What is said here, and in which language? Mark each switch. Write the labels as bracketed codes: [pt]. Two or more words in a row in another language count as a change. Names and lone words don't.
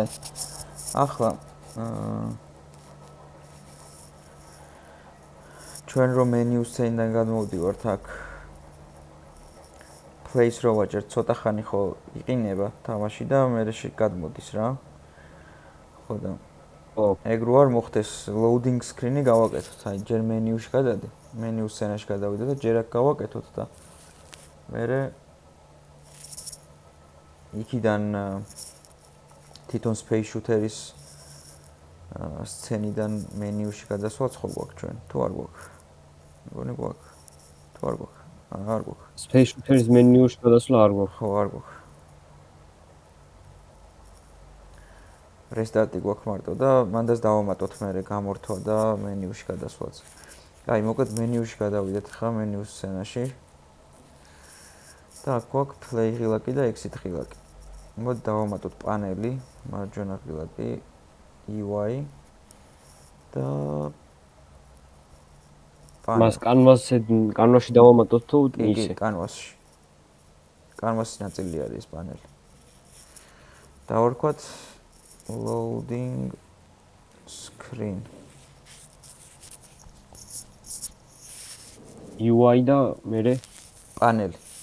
[ka] ახლა ჩვენ რომ მენიუს წინიდან გადმოვდივართ აქ place რო ვაჭერ ცოტა ხანი ხო იყინება თამაში და მერე გადმოდის რა. ხო და ეგ რო არ მოხდეს [en] loading screen- [ka] ი გავაკეთოთ. აი ჯერ მენიუში გადადე, მენიუს სცენაში გადავიდე და ჯერ აქ გავაკეთოთ და მერე იქიდან თვითონ [en] space shooter- [ka] ის სცენიდან მენიუში გადასვლა ხო გვაქვს ჩვენ? თუ არ გვაქვს? მგონი გვაქვს. თუ არ გვაქვს? არ გვაქვს. [en] space shooter- [ka] ის მენიუში გადასვლა არ გვაქვს. ხო, არ გვაქვს. restart-ი გვაქვს მარტო და მანდაც დავამატოთ მერე გამორთვა და მენიუში გადასვლაც. აი, მოკლედ მენიუში გადავიდეთ ხა მენიუს სცენაში. და აქ გვაქვს play ღილაკი და exit ღილაკი. მოდი დავამატოთ პანელი, მარჯვენა ღილაკი, UI და მას კანვასში დავამატოთ თუ ისე? კანვასში. კანვასის ნაწილი არის ეს პანელი. დავარქვათ [en] loading screen. [ka] UI და მერე პანელი.